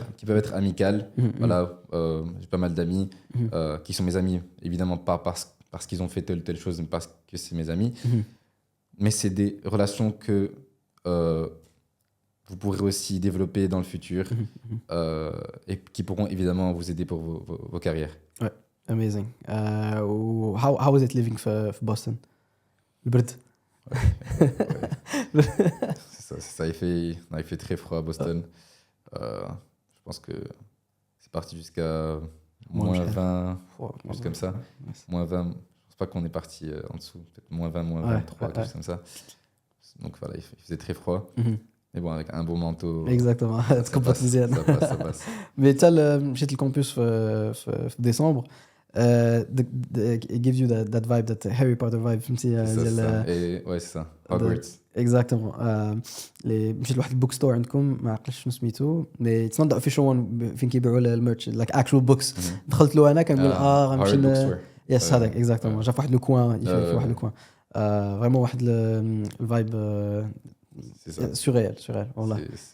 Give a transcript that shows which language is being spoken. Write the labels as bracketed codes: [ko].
[fr] qui peuvent être amicales. Voilà, j'ai pas mal d'amis qui sont mes amis, évidemment pas parce qu'ils ont fait telle ou telle chose, mais parce que c'est mes amis. Mais c'est des relations que vous pourrez aussi développer dans le futur et qui pourront évidemment vous aider pour vos carrières. [en] Ouais, amazing. How was it living في Boston? [ar] البرد. [fr] C'est ça. Il fait très froid à Boston. Je pense que c'est parti jusqu'à moins 20, juste comme ça. Moins 20. Je pense pas qu'on est parti en dessous. Peut-être moins 20, moins 23, quelque chose comme ça. Donc voilà, il faisait très froid. Mais bon, avec un beau manteau. Exactement. Ça passe. Mais tu as [ar] مشيت الكامبوس في ديسمبر. [en] It gives you that vibe, that Harry Potter vibe, [ar] فهمتي [fr] ديال ouais c'est ça Hogwarts. Exactement. [ar] مشيت لواحد البوك ستور عندكم ما عقلتش شنو سميتو مي اتس نوت ذا اوفيشال وان فين كيبيعوا الميرش لايك اكشوال بوكس. دخلت له انا كنقول غنمشي يس هذاك اكزاكتومون جا في واحد لو كوان في واحد لو كوان فريمون واحد الفايب سوريال والله.